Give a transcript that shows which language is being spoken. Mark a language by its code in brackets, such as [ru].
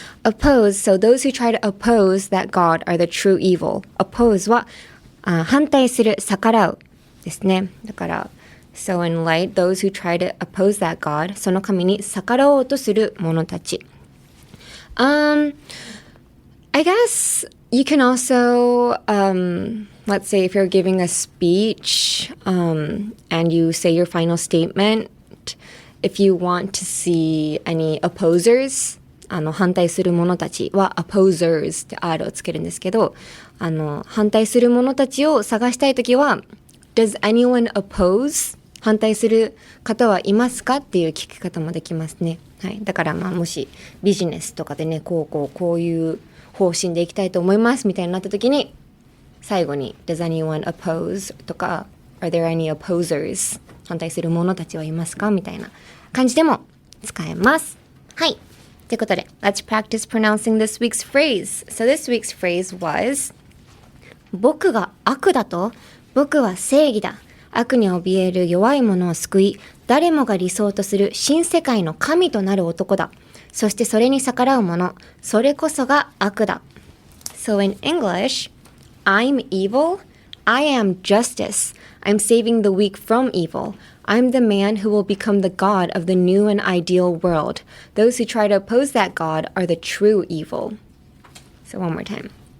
[en] So those who try to oppose that God are the true evil. [ja] Oppose は反対する、逆らうですね。だから、 [en] So in light, those who try to oppose that God, [ja] その神に逆らおうとする者たち。 [en] I guess you can also, let's say if you're giving a speech and you say your final statement, if you want to see any opposers, [ja] 反対する者たちは [en] opposers [ja] って R をつけるんですけど、反対する者たちを探したいときは [en] Does anyone oppose? [ja] 反対する方はいますかっていう聞き方もできますね。はい。だからもしビジネスとかでね、こういう方針でいきたいと思いますみたいになったときに、最後に [en] Does anyone oppose? [ja] とか [en] Are there any opposers? [ja] 反対する者たちはいますかみたいな感じでも使えます。はい。ということで、 [en] Let's practice pronouncing this week's phrase. So this week's phrase was [ja] 僕が悪だと、僕は正義だ。悪に怯える弱い者を救い、誰もが理想とする新世界の神となる男だ。そしてそれに逆らう者、それこそが悪だ。 [en] So in English, I'm evil, I am justice. I'm saving the weak from evil. I'm the man who will become the God of the new and ideal world. Those who try to oppose that God are the true evil. So one more time.